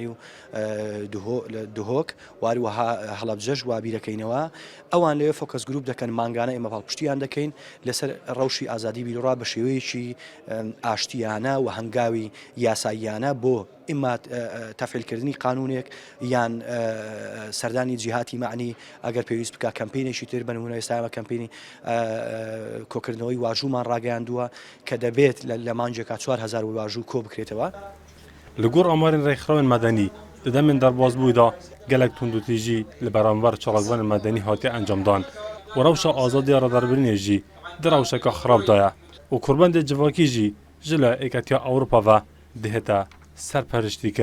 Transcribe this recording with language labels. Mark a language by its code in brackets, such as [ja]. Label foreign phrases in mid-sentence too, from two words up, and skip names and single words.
[ckb] و دهۆک واروەها هەڵەبجەش وا بیرەکەینەوە ئەوان لێ فۆکەس گروپ دەکەن مانگانە ئێمە پاڵپشتیان دەکەین لەسەر ڕەوشی ئازادی بیرۆڕا بە شێوەیەکی ئاشتیانە و هەنگاوی یاساییانە بۆ ئیما تەفعیلکردنی قانونێک یان سەردانی جیهاتی معنی ئەگەر پێویست بکە کەمپینێکی تر بە نمونە ئێستا ئێمە کەمپینی کۆکردنەوەی واژوومان ڕاگەیاندووە کە دەبێت لە مانجێکا 4000 واژوو کۆ بکرێتەوە. [ku] Li gor amarên rêxrawên medenî di demên derbasbûyî de gelek tundutîjî li beramber çalakvanên medenî hatiye encamdan û rewşa azadiya raderbirînê jî di rewşeka xirab da ye û kurbendê civakî jî ji li Êketiya Ewropa ve dihête serperiştîkirin.